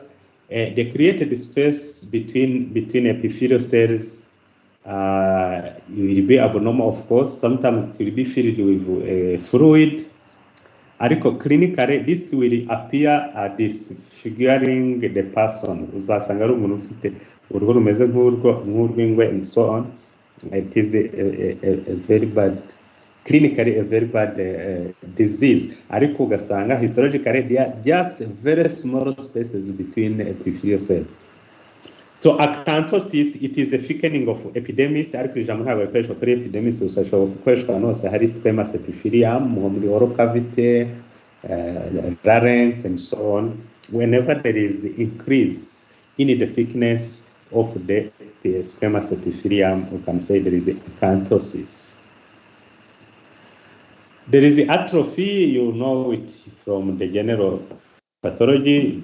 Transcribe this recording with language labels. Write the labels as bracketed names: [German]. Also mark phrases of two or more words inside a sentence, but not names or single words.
[English] They created space between epithelial cells. It will be abnormal, of course. Sometimes it will be filled with fluid. Clinically, this will appear disfiguring the person. [Kinyarwanda] Uzasanga ari umuntu ufite uruhu rumeze nk'urw'ingwe [English] and so on. It is a very bad, clinically a very bad disease. [Kinyarwanda] Ariko ugasanga [English] histologically there are just very small spaces between epithelial cells. So acanthosis, it is a thickening of epidermis. [Kinyarwanda] Ariko ijambo ntabwo rikoreshwa kuri epidermis, ushobora gukoreshwa ahantu hose hari [English] squamous epithelium, [Kinyarwanda] muri [English] oral cavity, larynx and so on. Whenever there is increase in the thickness of the squamous epithelium. We can say there is a keratosis. There is atrophy, you know it from the general pathology.